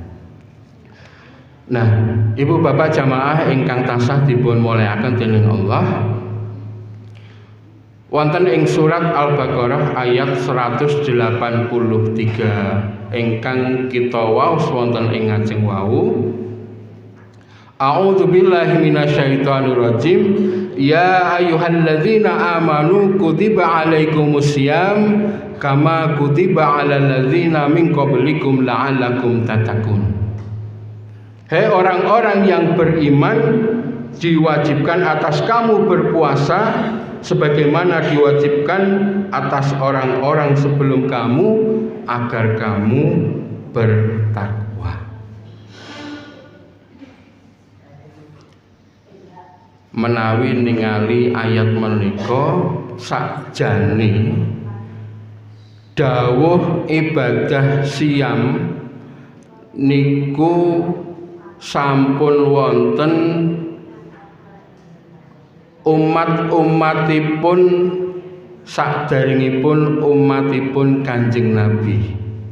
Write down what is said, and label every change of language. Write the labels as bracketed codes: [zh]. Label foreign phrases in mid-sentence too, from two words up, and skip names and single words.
[jv] Nah, Ibu Bapak jamaah ingkang tansah dipun mulyakaken dening Allah, wonten ing surat Al-Baqarah ayat 183 ingkang kita waos wonten ing ngajeng wau. [ar] أعوذ بالله من الشيطان الرجيم. يا أيها الذين آمنوا كتب عليكم الصيام كما كتب على الذين من قبلكم لعلكم تتقون. [id] Hei orang-orang yang beriman, diwajibkan atas kamu berpuasa sebagaimana diwajibkan atas orang-orang sebelum kamu agar kamu bertakwa. [jv] Menawi ningali ayat menika sakjane dawuh ibadah siam niku sampun wonten umat-umatipun sakderengipun umatipun Kanjeng Nabi.